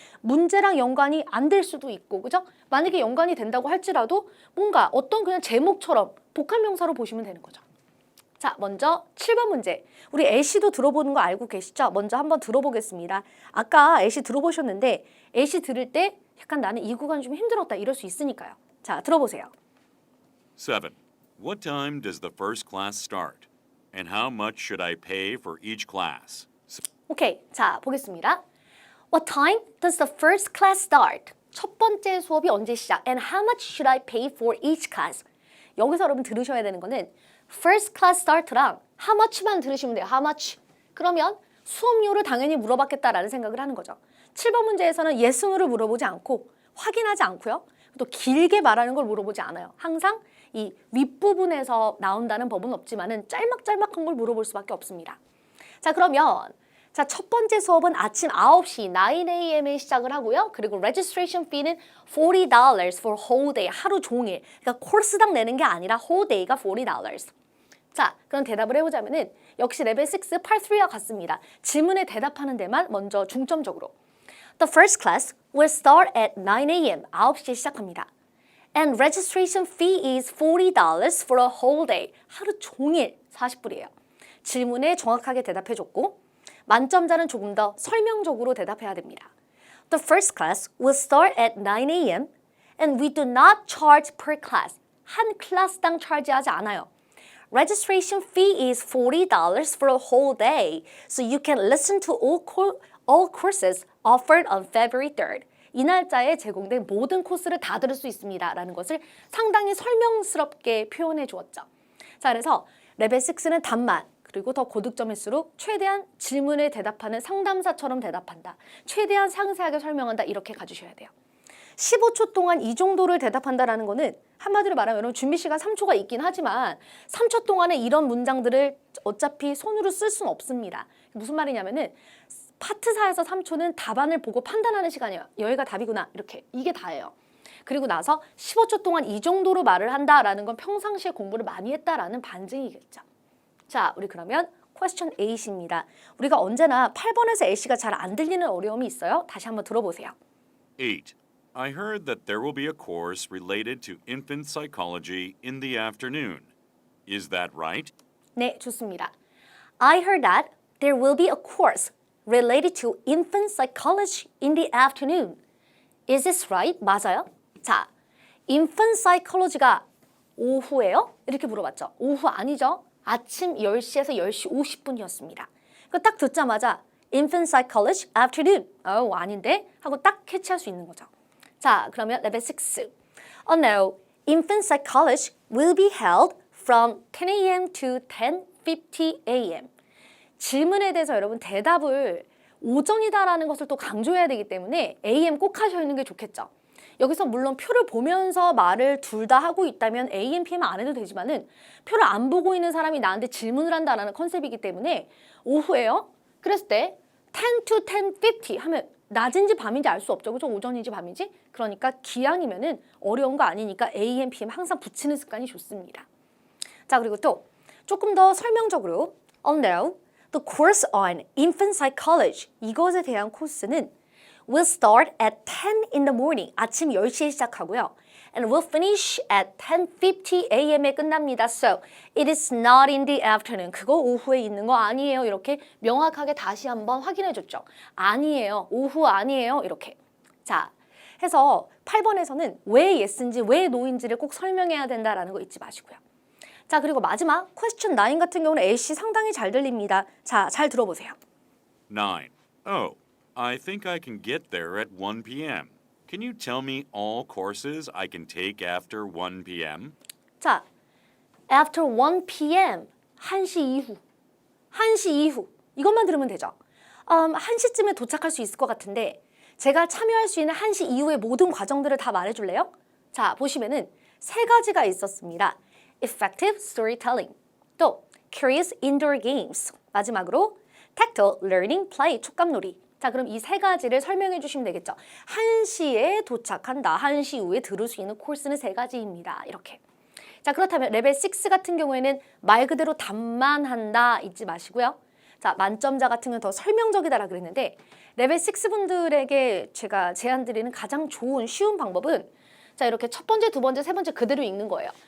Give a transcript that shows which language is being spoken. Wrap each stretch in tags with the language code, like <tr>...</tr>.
<ko>문제랑 연관이 안 될 수도 있고, 그죠? 만약에 연관이 된다고 할지라도 뭔가 어떤 그냥 제목처럼 복합명사로 보시면 되는 거죠. 자, 먼저 7번 문제. 우리 애시도 들어보는 거 알고 계시죠? 먼저 한번 들어보겠습니다. 아까 애시 들어보셨는데 애시 들을 때 약간 나는 이 구간 좀 힘들었다 이럴 수 있으니까요. 자, 들어보세요. 7.</ko> <en>What time does the first class start? And how much should I pay for each class?</en> <ko>오케이, 자, 보겠습니다.</ko> <en>What time does the first class start?</en> <ko>첫 번째 수업이 언제 시작?</ko> <en>And how much should I pay for each class?</en> <ko>여기서 여러분 들으셔야 되는 거는</ko> <en>first class start</en> <ko>랑 how much만 들으시면 돼요. how much. 그러면 수업료를 당연히 물어봤겠다라는 생각을 하는 거죠. 7번 문제에서는 yes, no를 물어보지 않고 확인하지 않고요. 또 길게 말하는 걸 물어보지 않아요. 항상 이 윗부분에서 나온다는 법은 없지만은 짤막짤막한 걸 물어볼 수밖에 없습니다. 자, 그러면 자, 첫 번째 수업은 아침 9시 9 a.m.에 시작을 하고요. 그리고</ko> <en>registration fee는 $40 for whole day,</en> <ko>하루 종일. 그러니까 코스당 내는 게 아니라</ko> <en>whole day</en> <ko>가 $40. 자, 그럼 대답을 해보자면은 역시 레벨 6 Part 3와 같습니다. 질문에 대답하는 데만 먼저 중점적으로.</ko> <en>The first class will start at 9 a.m.</en> <ko>9시에 시작합니다.</ko> <en>And registration fee is $40 for a whole day.</en> <ko>하루 종일 40불이에요. 질문에 정확하게 대답해줬고 만점자는 조금 더 설명적으로 대답해야 됩니다.</ko> <en>The first class will start at 9 a.m. and we do not charge per class.</en> <ko>한 클래스당 차지하지 않아요.</ko> <en>Registration fee is $40 for a whole day, so you can listen to all courses offered on February 3rd.</en> <ko>이 날짜에 제공된 모든 코스를 다 들을 수 있습니다. 라는 것을 상당히 설명스럽게 표현해 주었죠. 자, 그래서 레벨 6는 답만, 그리고 더 고득점일수록 최대한 질문에 대답하는 상담사처럼 대답한다. 최대한 상세하게 설명한다. 이렇게 가주셔야 돼요. 15초 동안 이 정도를 대답한다라는 거는 한마디로 말하면 여러분 준비 시간 3초가 있긴 하지만 3초 동안에 이런 문장들을 어차피 손으로 쓸 수는 없습니다. 무슨 말이냐면은 파트 4에서 3초는 답안을 보고 판단하는 시간이에요. 여기가 답이구나. 이렇게. 이게 다예요. 그리고 나서 15초 동안 이 정도로 말을 한다라는 건 평상시에 공부를 많이 했다라는 반증이겠죠. 자, 우리 그러면 question 8입니다. 우리가 언제나 8번에서 A씨가 잘 안 들리는 어려움이 있어요. 다시 한번 들어보세요. 8.</ko> <en>I heard that there will be a course related to infant psychology in the afternoon. Is that right?</en> <ko>네, 좋습니다.</ko> <en>I heard that there will be a course related to infant psychology in the afternoon. Is this right?</en> <ko>맞아요? 자,</ko> <en>infant psychology</en> <ko>가 오후예요? 이렇게 물어봤죠. 오후 아니죠? 아침 10시에서 10시 50분이었습니다. 그 딱 듣자마자</ko> <en>infant psychology afternoon.</en> <ko>아닌데? 하고 딱 캐치할 수 있는 거죠. 자, 그러면 레벨 6.</ko> <en>Oh no, infant psychology will be held from 10 a.m. to 10:50 a.m.</en> <ko>질문에 대해서 여러분 대답을 오전이다라는 것을 또 강조해야 되기 때문에 AM 꼭 하셔 있는 게 좋겠죠. 여기서 물론 표를 보면서 말을 둘 다 하고 있다면 AM, PM 안 해도 되지만은 표를 안 보고 있는 사람이 나한테 질문을 한다라는 컨셉이기 때문에 오후에요. 그랬을 때 10 to 10:50 하면 낮인지 밤인지 알 수 없죠. 그죠? 오전인지 밤인지. 그러니까 기왕이면은 어려운 거 아니니까 AM, PM 항상 붙이는 습관이 좋습니다. 자, 그리고 또 조금 더 설명적으로</ko> <en>now the course on infant psychology</en> <ko>이것에 대한 코스는</ko> <en>will start at 10 in the morning</en> <ko>아침 10시에 시작하고요.</ko> <en>and will finish at 10:50 a.m.</en> <ko>에 끝납니다.</ko> <en>So it is not in the afternoon.</en> <ko>그거 오후에 있는 거 아니에요. 이렇게 명확하게 다시 한번 확인해 줬죠. 아니에요. 오후 아니에요. 이렇게. 자, 해서 8번에서는 왜 yes인지 왜 no인지를 꼭 설명해야 된다라는 거 잊지 마시고요. 자, 그리고 마지막 question 9 같은 경우는 A씨 상당히 잘 들립니다. 자, 잘 들어보세요. 9.</ko> <en>Oh, I think I can get there at 1 p.m. Can you tell me all courses I can take after 1 p.m.?</en> <ko>자,</ko> <en>after 1 p.m.</en> <ko>1시 이후. 1시 이후. 이것만 들으면 되죠. 1시쯤에 도착할 수 있을 것 같은데 제가 참여할 수 있는 1시 이후의 모든 과정들을 다 말해줄래요? 자, 보시면은 세 가지가 있었습니다. Effective storytelling, 또 curious indoor games, 마지막으로 tactile learning play, 촉감놀이. 자, 그럼 이 세 가지를 설명해 주시면 되겠죠. 1시에 도착한다. 1시 이후에 들을 수 있는 코스는 세 가지입니다. 이렇게. 자, 그렇다면 레벨 6 같은 경우에는 말 그대로 답만 한다 잊지 마시고요. 자, 만점자 같은 경우는 더 설명적이다라 그랬는데 레벨 6 분들에게 제가 제안드리는 가장 좋은 쉬운 방법은 자, 이렇게 첫 번째, 두 번째, 세 번째 그대로 읽는 거예요.</ko>